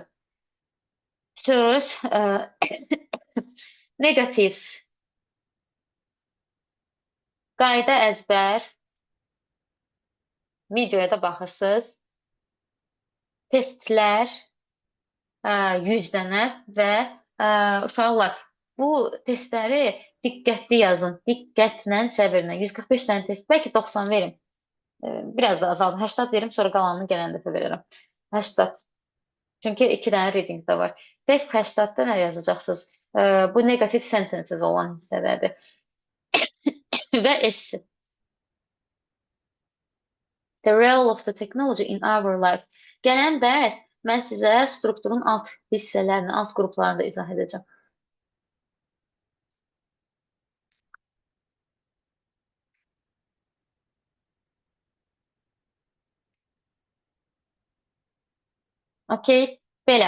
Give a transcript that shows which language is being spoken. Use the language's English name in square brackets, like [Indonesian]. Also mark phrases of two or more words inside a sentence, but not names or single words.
[Azerbaijani] Söz, negatives, qayda əzbər, videoya da baxırsınız, testlər, 100 dənə və uşaqlar, bu testləri diqqətli yazın, diqqətlə, səbirlə. 145 dənə test, bəlkə 90 verim. Biraz da azaldım, 80 verim, sonra qalanını gələn dəfə verərəm. 80. Çünki 2 dənə reading də var. Test 80-da nə yazacaqsınız? Bu [English] negative sentences [Azerbaijani] olan hissədədir. Və S. [English] The role of the technology in our life. [Azerbaijani] Gələn dərs mən sizə strukturun alt hissələrini, alt qruplarını da izah edəcəm. Okey, belə.